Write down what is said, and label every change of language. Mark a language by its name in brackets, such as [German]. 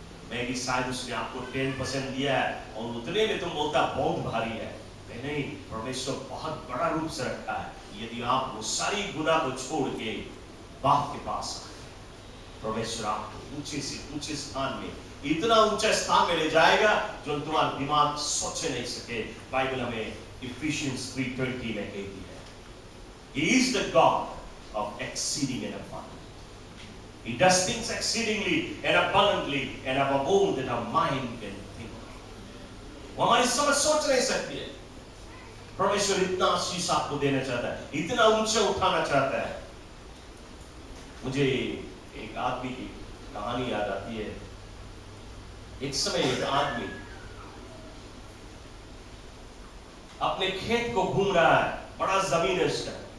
[Hindi] मैं भी शायद उसने आपको 10% दिया है और उतने में तुम बोलता बहुत भारी है। नहीं, परमेश्वर बहुत बड़ा रूप से रखा है। यदि आप वो सारी गुनाह को छोड़ के बाप के पास आए, परमेश्वर आपको ऊंचे से ऊंचे स्थान में, इतना ऊंचा स्थान में ले जाएगा जो तुम्हारा दिमाग सोच नहीं सके। बाइबल हमें इफिशियंस 3:20 में कहती है, [English] He is the God of exceeding and abundant. He does things exceedingly and abundantly and above all that our mind can think. [Hindi] वो हमारी समझ सोच नहीं सकती है। परमेश्वर इतना आशीष आपको देना चाहता है, इतना ऊंचा उठाना चाहता है। मुझे एक आदमी की कहानी याद आती है। एक समय एक आदमी अपने खेत को घूम रहा है, बड़ा जमीन है उसका।